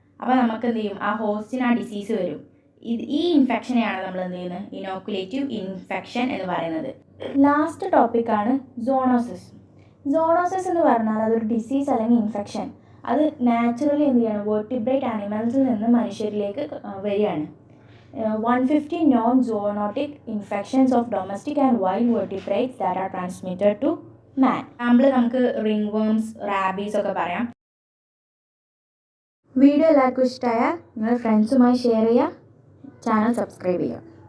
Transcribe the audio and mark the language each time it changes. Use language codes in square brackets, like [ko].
[ml] അപ്പോൾ നമുക്ക് എന്ത് ചെയ്യും, ആ ഹോസ്റ്റിന് ആ ഡിസീസ് വരും. ഈ ഇൻഫെക്ഷനെയാണ് നമ്മൾ എന്ത് ചെയ്യുന്നത്, ഇനോക്കുലേറ്റീവ് ഇൻഫെക്ഷൻ എന്ന് പറയുന്നത്. ലാസ്റ്റ് ടോപ്പിക്കാണ് സോണോസിസ്. സോണോസിസ് എന്ന് പറഞ്ഞാൽ അതൊരു ഡിസീസ് അല്ലെങ്കിൽ ഇൻഫെക്ഷൻ. അത് നാച്ചുറലി എന്ത് ചെയ്യാണ്, വേർട്ടിബ്രേറ്റ് ആനിമൽസിൽ നിന്ന് മനുഷ്യരിലേക്ക് വരികയാണ്. [en] 150 known zoonotic infections of domestic and wild vertebrates that are transmitted to man. [ml] Example നമുക്ക് റിംഗ് വേംസ്, റാബീസ് ഒക്കെ പറയാം. വീഡിയോ എല്ലാവർക്കും ഇഷ്ടമായാൽ നിങ്ങൾ ഫ്രണ്ട്സുമായി ഷെയർ ചെയ്യുക, ചാനൽ സബ്സ്ക്രൈബ് ചെയ്യുക.